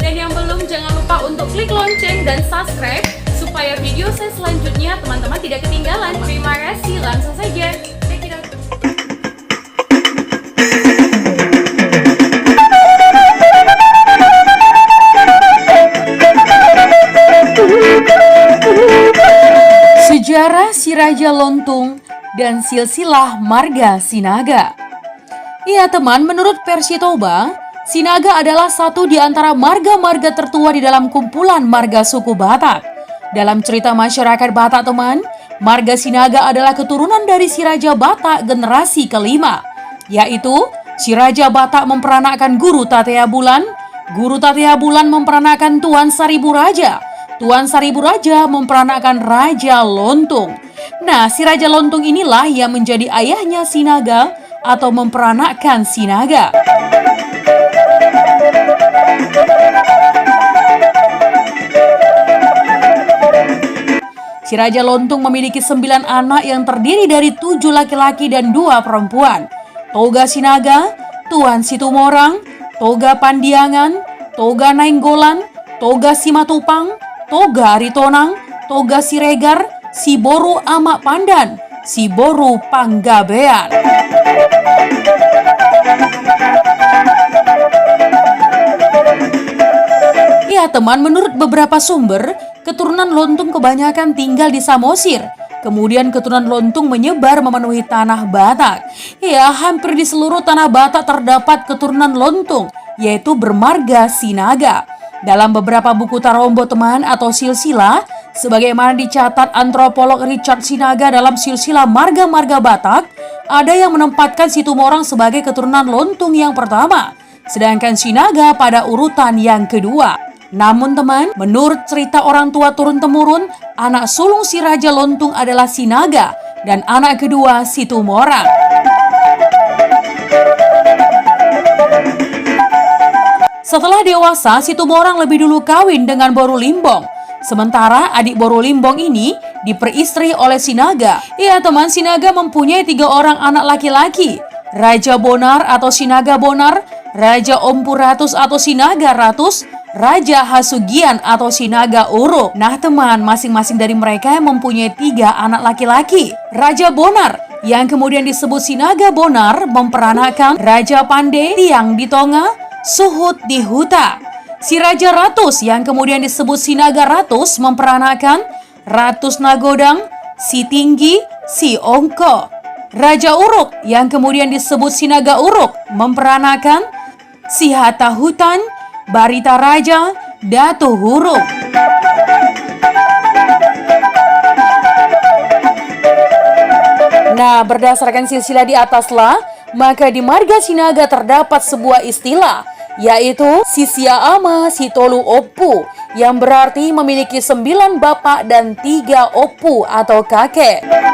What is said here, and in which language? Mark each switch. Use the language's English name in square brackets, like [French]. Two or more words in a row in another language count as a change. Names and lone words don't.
[Indonesian] yang belum, jangan lupa untuk klik lonceng dan subscribe supaya video saya selanjutnya teman-teman tidak ketinggalan. Terima kasih, langsung saja. [English] Check it out. [Indonesian] Sejarah si Raja Lontung dan silsilah marga Sinaga. Iya teman, menurut versi Toba, Sinaga adalah satu di antara marga-marga tertua di dalam kumpulan marga suku Batak. Dalam cerita masyarakat Batak teman, marga Sinaga adalah keturunan dari si Raja Batak generasi kelima, yaitu si Raja Batak memperanakkan Guru Tatea Bulan, Guru Tatea Bulan memperanakkan Tuan Saribu Raja, Tuan Saribu Raja memperanakkan Raja Lontung. Nah, si Raja Lontung inilah yang menjadi ayahnya Sinaga atau memperanakkan Sinaga. Si Raja Lontung memiliki 9 anak yang terdiri dari 7 laki-laki dan 2 perempuan. Toga Sinaga, Tuan Situmorang, Toga Pandiangan, Toga Nainggolan, Toga Simatupang, Toga Ritonang, Toga Siregar, Siboru Amak Pandan, Siboru Panggabean. Ya teman, menurut beberapa sumber, keturunan Lontung kebanyakan tinggal di Samosir. Kemudian keturunan Lontung menyebar memenuhi tanah Batak. Ya, hampir di seluruh tanah Batak terdapat keturunan Lontung, yaitu bermarga Sinaga. Dalam beberapa buku Tarombo teman atau silsilah, sebagaimana dicatat antropolog Richard Sinaga dalam silsilah marga-marga Batak, ada yang menempatkan Situmorang sebagai keturunan Lontung yang pertama, sedangkan Sinaga pada urutan yang kedua. Namun teman, menurut cerita orang tua turun-temurun, anak sulung si Raja Lontung adalah Sinaga dan anak kedua Situmorang. Setelah dewasa, Situmorang lebih dulu kawin dengan Boru Limbong. Sementara adik Boru Limbong ini diperistri oleh Sinaga. Iya teman, Sinaga mempunyai 3 orang anak laki-laki. Raja Bonar atau Sinaga Bonar, Raja Ompuratus atau Sinaga Ratus, Raja Hasugian atau Sinaga Uruk. Nah teman, masing-masing dari mereka mempunyai 3 anak laki-laki. Raja Bonar yang kemudian disebut Sinaga Bonar memperanakkan Raja Pande, Tiang di Tonga, Suhut di Huta. Si Raja Ratus yang kemudian disebut Sinaga Ratus memperanakkan Ratus Nagodang, Si Tinggi, Si Ongko. Raja Uruk yang kemudian disebut Sinaga Uruk memperanakkan Si Hata Hutan, Barita Raja, Datu Huruk. Nah, berdasarkan silsilah di ataslah, maka di marga Sinaga terdapat sebuah istilah, yaitu [Batak Toba] Sisia Ama Sitolu Oppu, [Indonesian] yang berarti memiliki 9 bapak dan 3 oppu atau kakek.